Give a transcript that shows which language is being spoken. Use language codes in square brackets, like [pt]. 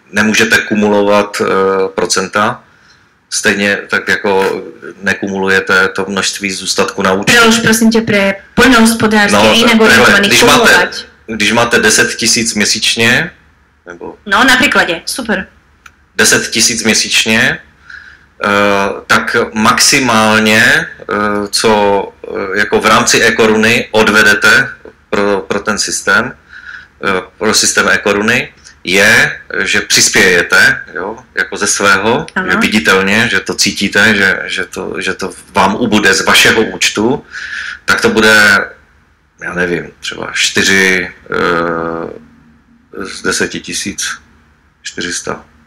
[cs] Nemůžete kumulovat procenta, stejně tak jako nekumulujete to množství zůstatku na účtu. [sk] Prelož [cs] prosím tě [sk] pre poľnohospodárske [cs] jinak orientovaný [sk] kumulovať. [cs] Když máte 10 000 měsíčně, nebo... [sk] No, na príklade, super. [cs] 10 000 měsíčně, tak maximálně, co jako v rámci e-koruny odvedete pro ten systém, pro systém e-koruny, je, že přispějete, jo, jako ze svého, že viditelně, že to cítíte, že to vám ubude z vašeho účtu, tak to bude, já nevím, třeba 4 z 10 000, 400.